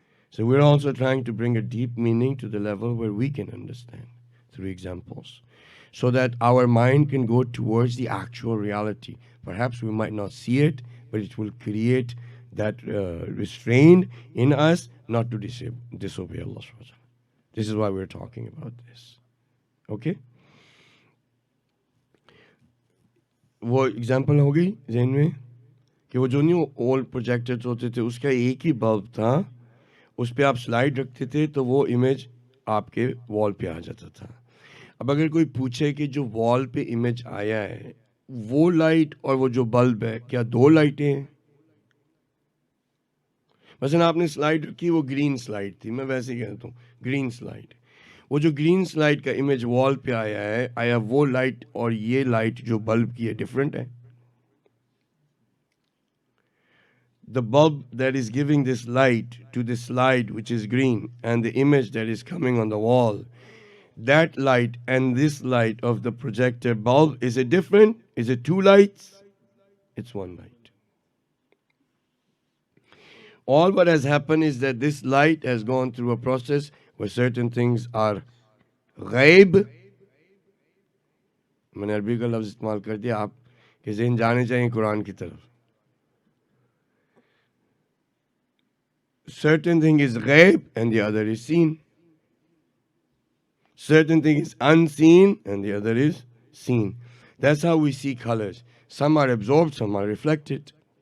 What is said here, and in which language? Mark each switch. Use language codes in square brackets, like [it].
[en] So we're also trying to bring a deep meaning to the level where we can understand through examples, so that our mind can go towards the actual reality. Perhaps we might not see it, but it will create that restraint in us not to disobey Allah subhanahu wa ta'ala. This is why we're talking about this. Okay? [hi] वो example हो गई ज़हन में कि वो जो नहीं old projectors होते थे उसका एक ही बल्ब था, उस पर आप स्लाइड रखते थे तो वो इमेज आपके वॉल पे आ जाता था। अब अगर कोई पूछे कि जो वॉल पे इमेज आया है वो लाइट और वो जो बल्ब है क्या दो लाइटें हैं? मसलन आपने स्लाइड रखी, वो ग्रीन स्लाइड थी, मैं वैसे ही कहता हूँ ग्रीन स्लाइड। वो जो ग्रीन स्लाइड का इमेज वॉल पे आया है, आया वो लाइट और ये लाइट जो बल्ब की है डिफरेंट है? [en] The bulb that is giving this light to the slide which is green and the image that is coming on the wall, that light and this light of the projector bulb, is it different? Is it two lights? It's one light. All what has happened is that this light has gone through a process where certain things are ghaib. [hi] मैंने अरबी का लफ्ज इस्तेमाल कर दिया, आप के ज़हन जाने चाहिए कुरान की तरफ। [en] Certain thing is ghaib and the other is seen. Certain thing is unseen and the other is seen. That's how we see colors. Some are absorbed, some are reflected.